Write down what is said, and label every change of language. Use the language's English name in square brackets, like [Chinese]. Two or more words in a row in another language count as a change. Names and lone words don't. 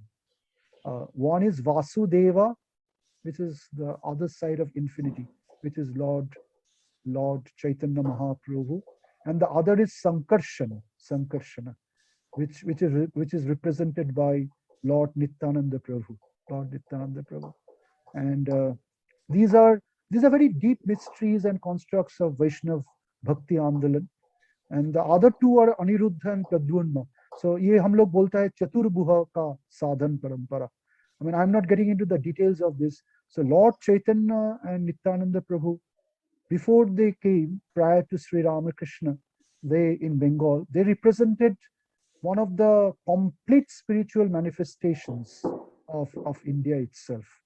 [English] One is Vasudeva, which is the other side of infinity, which is Lord Chaitanya Mahaprabhu, and the other is Sankarshana, which is represented by Lord Nityananda Prabhu. And these are very deep mysteries and constructs of Vaishnav Bhakti Andalan. And the other 2 are Aniruddha and Pradyumna. [Hindi] So ये हम लोग बोलता है चतुर्व्यूह का साधन परंपरा. [English] I mean, I'm not getting into the details of this. So Lord Chaitanya and Nityananda Prabhu, before they came, prior to Sri Ramakrishna, they in Bengal, they represented one of the complete spiritual manifestations of India itself.